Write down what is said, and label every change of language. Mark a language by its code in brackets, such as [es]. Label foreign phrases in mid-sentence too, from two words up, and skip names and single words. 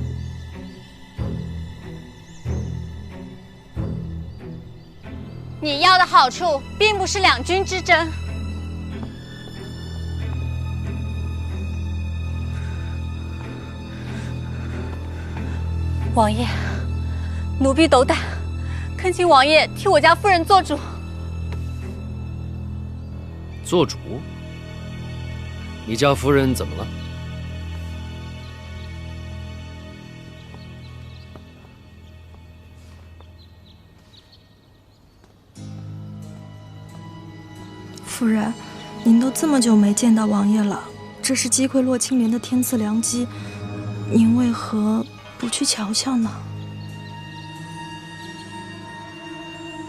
[zh] 你要的好處並不是兩軍之爭。王爺，奴婢斗膽，懇請王爺替我家夫人做主。做主？你家夫人怎麼了？夫人，您都這麼久沒見到王爺了，這是擊潰洛青蓮的天賜良機，您為何不去瞧瞧呢？